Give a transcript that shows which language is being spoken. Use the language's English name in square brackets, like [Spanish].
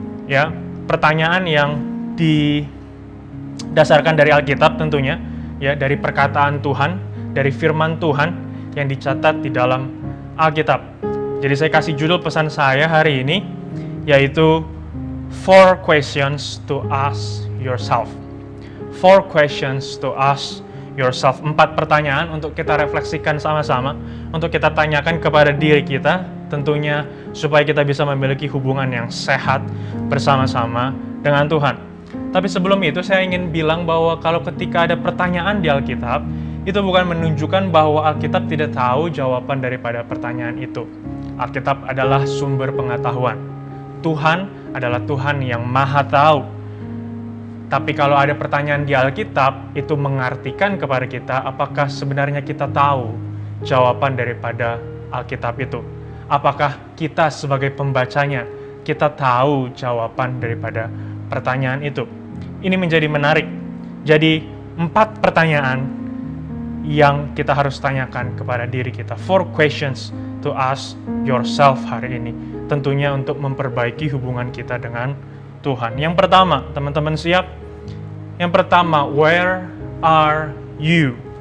[Indonesian] Ya, pertanyaan yang didasarkan dari Alkitab tentunya, ya, dari perkataan Tuhan, dari firman Tuhan yang dicatat di dalam Alkitab. Jadi saya kasih judul pesan saya hari ini yaitu [English] 4 questions to ask yourself. 4 questions to ask yourself. [Indonesian] 4 pertanyaan untuk kita refleksikan sama-sama, untuk kita tanyakan kepada diri kita, tentunya supaya kita bisa memiliki hubungan yang sehat bersama-sama dengan Tuhan. Tapi sebelum itu saya ingin bilang bahwa kalau ketika ada pertanyaan di Alkitab, itu bukan menunjukkan bahwa Alkitab tidak tahu jawaban daripada pertanyaan itu. Alkitab adalah sumber pengetahuan. Tuhan adalah Tuhan yang maha tahu. Tapi kalau ada pertanyaan di Alkitab, itu mengartikan kepada kita apakah sebenarnya kita tahu jawaban daripada Alkitab itu. Apakah kita sebagai pembacanya, kita tahu jawaban daripada pertanyaan itu. Ini menjadi menarik. Jadi 4 pertanyaan yang kita harus tanyakan kepada diri kita. [English] 4 questions to ask yourself [Indonesian] hari ini. Tentunya untuk memperbaiki hubungan kita dengan Tuhan. Yang pertama, teman-teman siap? Yang pertama, [English] where are you?